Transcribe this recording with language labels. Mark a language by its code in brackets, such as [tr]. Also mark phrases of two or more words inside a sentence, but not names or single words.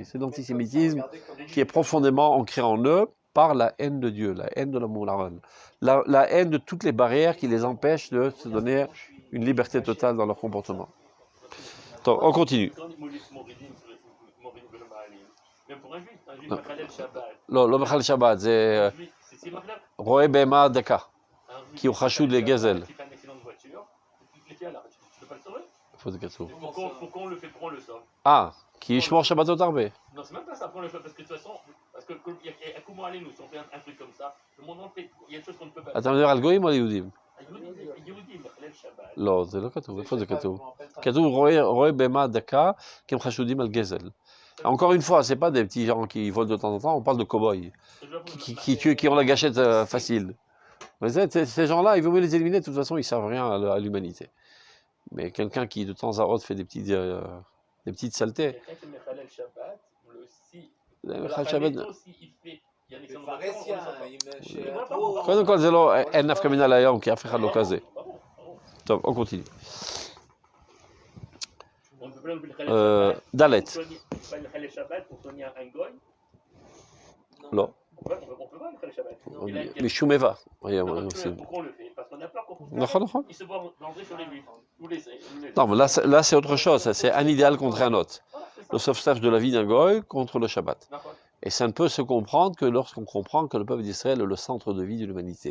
[fr] C'est l'antisémitisme qui est profondément ancré en eux par la haine de Dieu, la haine de l'amour, la haine de toutes les barrières qui les empêchent de se donner une liberté totale dans leur comportement. Donc, on continue. Même pour un juif [he] מחלל שבת. לא בכלל שבת, זה רואה בהמה דקה, כי הוא חשוד לגזל. איפה זה כתוב? [fr] Pourquoi on le fait, pourquoi on le sauve? [he] כי ישמור שבתות הרבה. [fr] Non, c'est même pas ça, pourquoi on le fait, parce que de toute façon, parce que comment aller nous, si on fait un truc comme ça, le monde entier, il y a des choses qu'on ne peut pas. [he] אתה מדבר על גויים או על יהודים? יהודים, מחלל שבת. לא, זה לא כתוב, איפה זה כתוב? כתוב רואה בהמה דקה, כי הם חשודים על גזל. [fr] Encore une fois, ce n'est pas des petits gens qui volent de temps en temps, on parle de cow-boys, qui ont la gâchette facile. Mais ces gens-là, il vaut mieux les éliminer, de toute façon, ils ne servent rien à l'humanité. Mais quelqu'un qui de temps à autre fait des petites saletés. Quelqu'un qui met [he] חלל שבת, קודם כל זה לא, אין נפקא מינה להיום, כי אף אחד לא כזה. טוב, [fr] on continue. [he] ד' לא. משום איבה. [fr] Pourquoi on le fait? Parce qu'on a peur [he] נכון. [fr] qu'ils se voient rentrer sur les juifs. Non, mais là c'est autre chose, c'est un idéal contre un autre. Le sauvetage de la vie d'un goy contre le Shabbat. Et ça ne peut se comprendre que lorsqu'on comprend que le peuple d'Israël est le centre de vie de l'humanité.